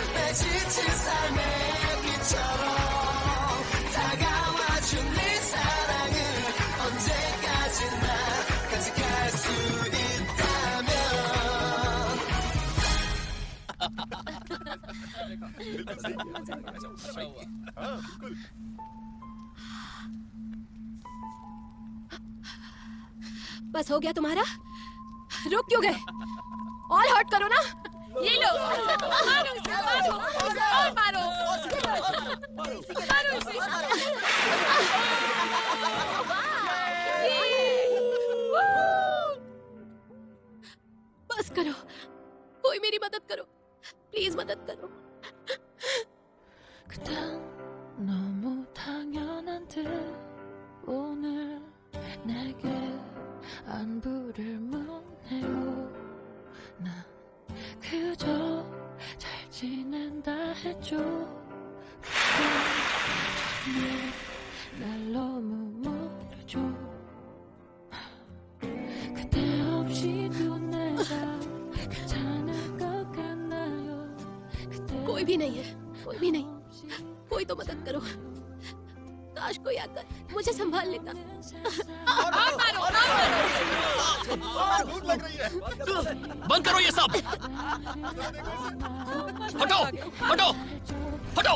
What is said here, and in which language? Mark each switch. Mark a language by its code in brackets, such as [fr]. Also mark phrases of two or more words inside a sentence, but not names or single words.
[ko] 지친 삶의 빛처럼 다가와준 네 사랑은 언제까지나 간직할 수 있다면 [hi] बस हो गया तुम्हारा? रुक क्यों गए? और हर्ट करो ना। ये लो, मारो इसे, मारो, और मारो, मारो इसे। बस करो, कोई मेरी मदद करो, प्लीज मदद करो। [ko] 그땐 너무 당연한 듯 오늘 내게 안부를 묻네요. 난 그저 잘 지낸다 했죠. 그때 정말 날 너무 모르죠. 그때 없이도 내가 괜찮을 것 같나요? 그때 [hi] कोई भी नहीं है, कोई भी नहीं, कोई तो मदद करो। काश कोई आकर मुझे संभाल लेता। और मारो, और मारो। भूख लग रही है। बंद करो ये सब। हटो हटो हटो।